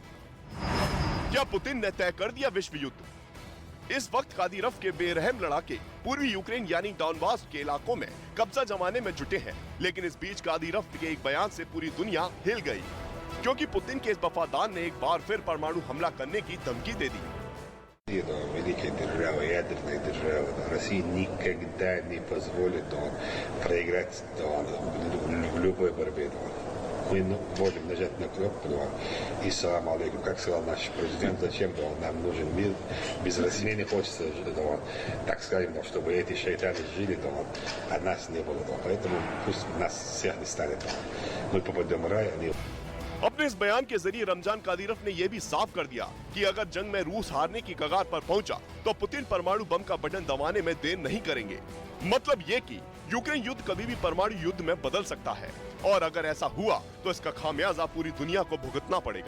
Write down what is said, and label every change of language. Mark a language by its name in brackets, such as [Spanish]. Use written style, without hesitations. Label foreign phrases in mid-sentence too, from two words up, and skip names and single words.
[Hindi] क्या पुतिन ने तय कर दिया विश्व युद्ध? इस वक्त कादीरफ के बेरहम लड़ाके पूर्वी यूक्रेन यानी डॉनबास के इलाकों में कब्जा जमाने में जुटे हैं। लेकिन इस बीच कादीरफ के एक बयान से पूरी दुनिया हिल गई, क्योंकि पुतिन के इस वफादार ने एक बार फिर परमाणु हमला करने की धमकी दे दी। [Russian] Великая держава, ядерная держава, Россия никогда не позволит проиграть в любой борьбе. Мы можем нажать на кнопку и [Arabic] سلام عليكم. [Russian] Как сказал наш президент, зачем нам нужен мир? Без России не хочется, так скажем, чтобы эти шайтаны жили, а нас не было. Поэтому пусть нас всех не станет. Мы попадем в рай, они... [Hindi] अपने इस बयान के जरिए रमजान कादीरफ ने यह भी साफ कर दिया कि अगर जंग में रूस हारने की कगार पर पहुंचा तो पुतिन परमाणु बम का बटन दबाने में देर नहीं करेंगे। मतलब ये कि यूक्रेन युद्ध कभी भी परमाणु युद्ध में बदल सकता है, और अगर ऐसा हुआ तो इसका खामियाजा पूरी दुनिया को भुगतना पड़ेगा।